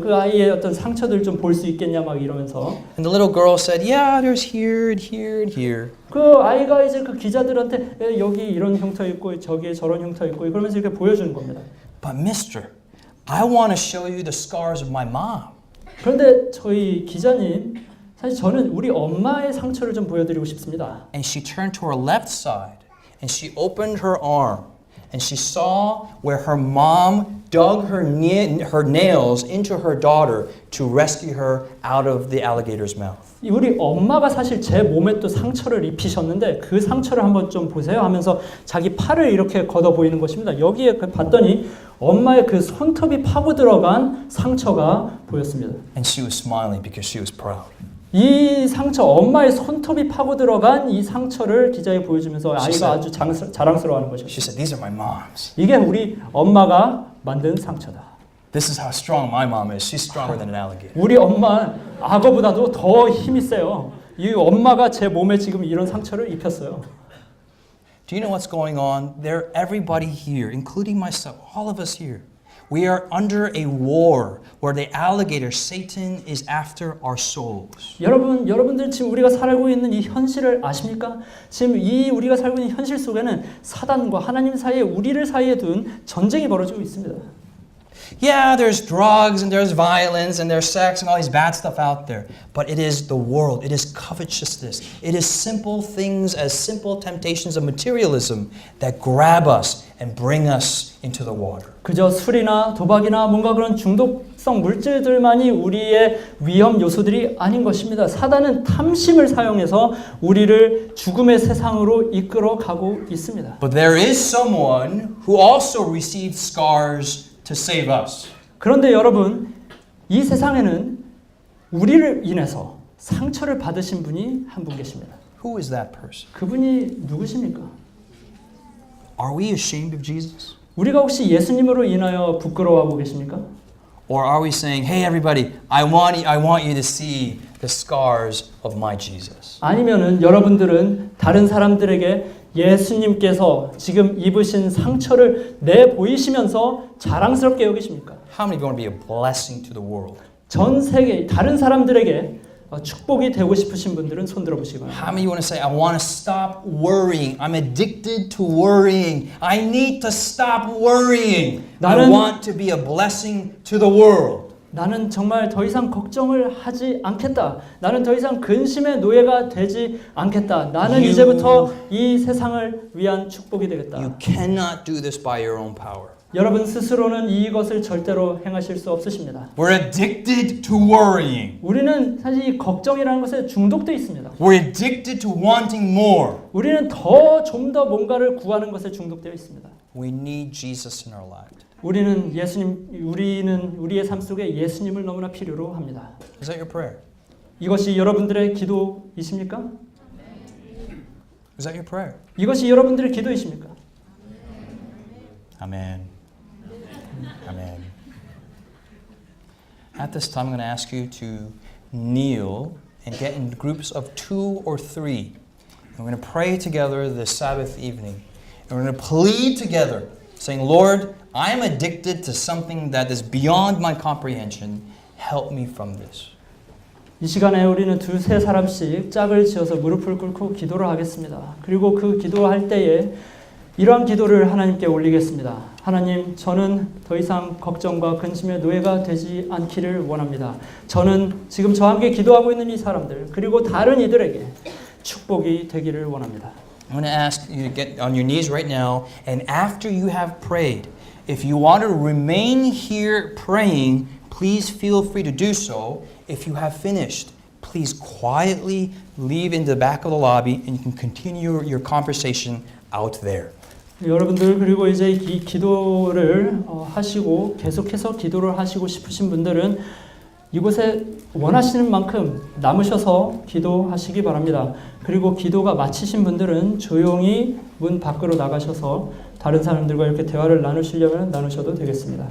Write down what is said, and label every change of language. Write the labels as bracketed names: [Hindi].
[Korean] 그 아이의 어떤 상처들 좀 볼 수 있겠냐 막 이러면서. [English] And the little girl said, "Yeah, there's here and here and here." [Korean] 그 아이가 이제 그 기자들한테 여기 이런 흉터 있고 저기에 저런 흉터 있고 그러면서 이렇게 보여주는 겁니다. [English] But mister, I want to show you the scars of my mom. [Korean] 그런데 저희 기자님, 사실 저는 우리 엄마의 상처를 좀 보여드리고 싶습니다. [English] And she turned to her left side and she opened her arm and she saw where her mom dug her nails into her daughter to rescue her out of the alligator's mouth. [Korean] 우리 엄마가 사실 제 몸에 또 상처를 입히셨는데 그 상처를 한번 좀 보세요 하면서 자기 팔을 이렇게 걷어 보이는 것입니다. 여기에 봤더니 엄마의 그 손톱이 파고 들어간 상처가 보였습니다. [English] And she was smiling because she was proud. [Korean] 이 상처, 엄마의 손톱이 파고 들어간 이 상처를 기자에 보여주면서 아이가 아주 자랑스러워하는 [English] She [Korean] 것이었어요. [English] said, "These are my mom's. [Korean] 이게 우리 엄마가 만든 상처다. [English] This is how strong my mom is. She's stronger than an alligator." [Korean] 우리 엄마 악어보다도 더 힘이 세요. 이 엄마가 제 몸에 지금 이런 상처를 입혔어요. [English] Do you know what's going on? Everybody here, including myself, all of us here, We are under a war where the alligator Satan is after our souls. [Korean] 여러분들 지금 우리가 살고 있는 이 현실을 아십니까? 지금 이 우리가 살고 있는 현실 속에는 사단과 하나님 사이에 우리를 사이에 둔 전쟁이 벌어지고 있습니다. [English] Yeah, there's drugs and there's violence and there's sex and all these bad stuff out there. But it is the world. It is covetousness. It is simple things as simple temptations of materialism that grab us and bring us into the water. [Korean] 그저 술이나 도박이나 뭔가 그런 중독성 물질들만이 우리의 위험 요소들이 아닌 것입니다. 사단은 탐심을 사용해서 우리를 죽음의 세상으로 이끌어 가고 있습니다. [English] But there is someone who also received scars to save us. [Korean] 그런데 여러분, 이 세상에는 우리를 인해서 상처를 받으신 분이 한 분 계십니다. [English] Who is that person? [Korean] 그분이 누구십니까? [English] Are we ashamed of Jesus? [Korean] 우리가 혹시 예수님으로 인하여 부끄러워하고 계십니까? [English] Or are we saying, hey everybody, I want you to see the scars of my Jesus? [Korean] 아니면은 여러분들은 다른 사람들에게 예수님께서 지금 입으신 상처를 내 보이시면서 자랑스럽게 여기십니까? [English] How many of you want to be a blessing to the world? [Korean] 전 세계 다른 사람들에게 축복이 되고 싶으신 분들은 손 들어 보시기 바랍니다. [English] How many of you want to say, I want to stop worrying. I'm addicted to worrying. I need to stop worrying. I want to be a blessing to the world. [Korean] 나는 정말 더 이상 걱정을 하지 않겠다. 나는 더 이상 근심의 노예가 되지 않겠다. 나는 이제부터 이 세상을 위한 축복이 되겠다. [English] You cannot do this by your own power. [Korean] 여러분 스스로는 이것을 절대로 행하실 수 없으십니다. [English] We're addicted to worrying. [Korean] 우리는 사실 이 걱정이라는 것에 중독돼 있습니다. [English] We're addicted to wanting more. [Korean] 우리는 좀 더 뭔가를 구하는 것에 중독되어 있습니다. [English] We need Jesus in our lives. [Korean] 우리는 우리의 삶 속에 예수님을 너무나 필요로 합니다. [English] Is that your prayer? [Korean] 이것이 여러분들의 기도이십니까? [English] Is that your prayer? [Korean] 이것이 여러분들의 기도이십니까? [English] Amen. Amen. At this time, I'm going to ask you to kneel and get in groups of 2 or 3. And we're going to pray together this Sabbath evening. And we're going to plead together, saying, Lord, I am addicted to something that is beyond my comprehension. Help me from this. [Korean] 이 시간에 우리는 2-3사람씩 짝을 지어서 무릎을 꿇고 기도를 하겠습니다. 그리고 그 기도할 때에 이러한 기도를 하나님께 올리겠습니다. 하나님, 저는 더 이상 걱정과 근심의 노예가 되지 않기를 원합니다. 저는 지금 저와 함께 기도하고 있는 이 사람들, 그리고 다른 이들에게 축복이 되기를 원합니다. [English] I'm going to ask you to get on your knees right now, and after you have prayed, if you want to remain here praying, please feel free to do so. If you have finished, please quietly leave in the back of the lobby, and you can continue your conversation out there. [Korean] 여러분들 그리고 이제 이 기도를 하시고 계속해서 기도를 하시고 싶으신 분들은 이곳에 원하시는 만큼 남으셔서 기도하시기 바랍니다. 그리고 기도가 마치신 분들은 조용히 문 밖으로 나가셔서 다른 사람들과 이렇게 대화를 나누시려면 나누셔도 되겠습니다.